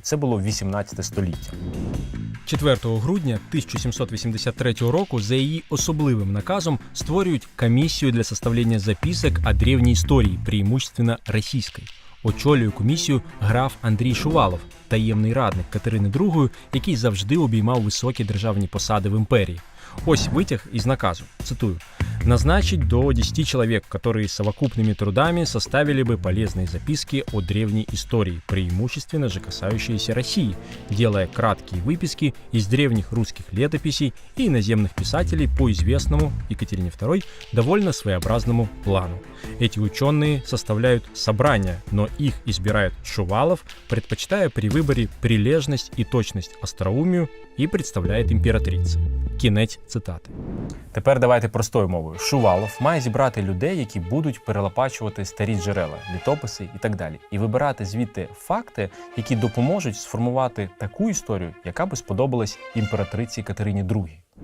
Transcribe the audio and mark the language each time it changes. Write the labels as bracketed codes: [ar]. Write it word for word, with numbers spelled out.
[uk] Це було вісімнадцяте століття. четвертого грудня тисяча сімсот вісімдесят третього року за її особливим наказом створюють комісію для составления записок о древней истории, преимущественно российской. Очолює комісію граф Андрій Шувалов, таємний радник Катерини Другої, який завжди обіймав високі державні посади в імперії. [ru] Ось вытяг из наказу, цитую. «Назначить до десяти человек, которые совокупными трудами составили бы полезные записки о древней истории, преимущественно же касающиеся России, делая краткие выписки из древних русских летописей и иноземных писателей по известному Екатерине Второй довольно своеобразному плану. Эти ученые составляют собрания, но их избирает Шувалов, предпочитая при выборе прилежность и точность остроумию и представляет императрице». [uk] Кінець цитати. Тепер давайте простою мовою. Шувалов має зібрати людей, які будуть перелопачувати старі джерела, літописи і так далі, і вибирати звідти факти, які допоможуть сформувати таку історію, яка би сподобалась імператриці Катерині Другій.